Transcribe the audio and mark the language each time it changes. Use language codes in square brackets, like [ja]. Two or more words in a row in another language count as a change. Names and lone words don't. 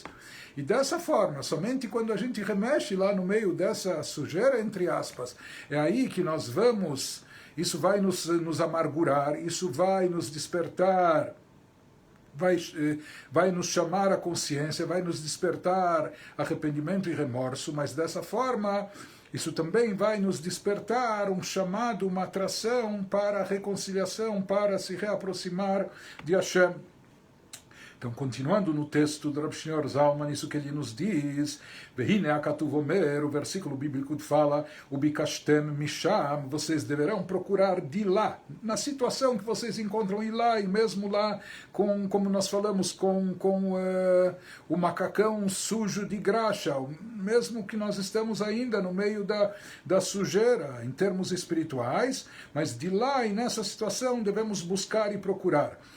[pt] E dessa forma, somente quando a gente remexe lá no meio dessa sujeira, entre aspas, é aí que nós vamos, isso vai nos amargurar, isso vai nos despertar, vai nos chamar a consciência, vai nos despertar arrependimento e remorso, mas dessa forma isso também vai nos despertar um chamado, uma atração para a reconciliação, para se reaproximar de Hashem. Então, continuando no texto do Rav Shneur Zalman, isso que ele nos diz, [he] והנה הכתוב אומר, [pt] o versículo bíblico fala, [he] ובקשתם משם, [pt] vocês deverão procurar de lá, na situação que vocês encontram ir lá, e mesmo lá, como nós falamos, com o macacão sujo de graxa, mesmo que nós estamos ainda no meio da sujeira, em termos espirituais, mas de lá e nessa situação devemos buscar e procurar.